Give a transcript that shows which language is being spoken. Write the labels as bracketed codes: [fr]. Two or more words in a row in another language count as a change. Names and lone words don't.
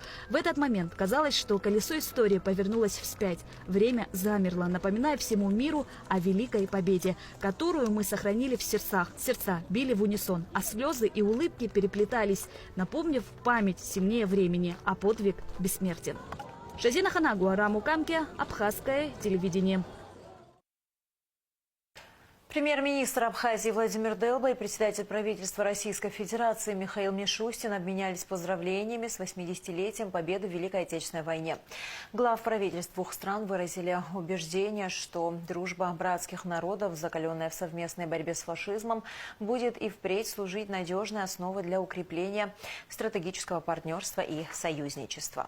[ru] В этот момент казалось, что колесо истории повернулось вспять. Время замерло, напоминая всему миру о великой победе, которую мы сохранили в сердцах. Сердца били в унисон, а слезы и улыбки переплетались, напомнив память сильнее времени, а подвиг бессмертен. Шазина Ханагу, Араму Камке, Абхазское телевидение. Премьер-министр Абхазии Владимир Делба и председатель правительства Российской Федерации Михаил Мишустин обменялись поздравлениями с 80-летием победы в Великой Отечественной войне. Глав правительств двух стран выразили убеждение, что дружба братских народов, закаленная в совместной борьбе с фашизмом, будет и впредь служить надежной основой для укрепления стратегического партнерства и союзничества.